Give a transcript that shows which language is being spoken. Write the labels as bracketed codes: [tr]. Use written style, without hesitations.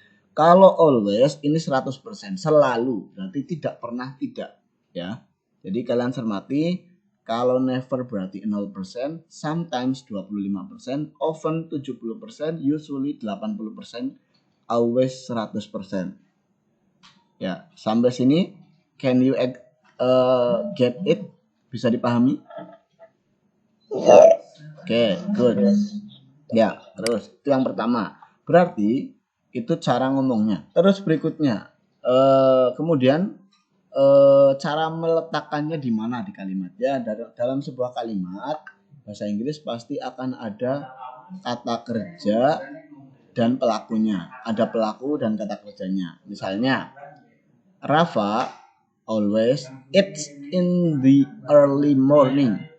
[id] Kalau always ini 100%, selalu, berarti tidak pernah tidak ya. Jadi kalian cermati, kalau never berarti 0%, sometimes 25%, often 70%, usually 80%, always 100%. Ya, sampai sini [en] can you get it? [id] Bisa dipahami? Oke, good. Ya, terus itu yang pertama. Berarti itu cara ngomongnya. Terus berikutnya, kemudian cara meletakkannya di mana di kalimat ya. Dalam sebuah kalimat bahasa Inggris pasti akan ada kata kerja dan pelakunya. Ada pelaku dan kata kerjanya. Misalnya [en] Rafa always eats in the early morning.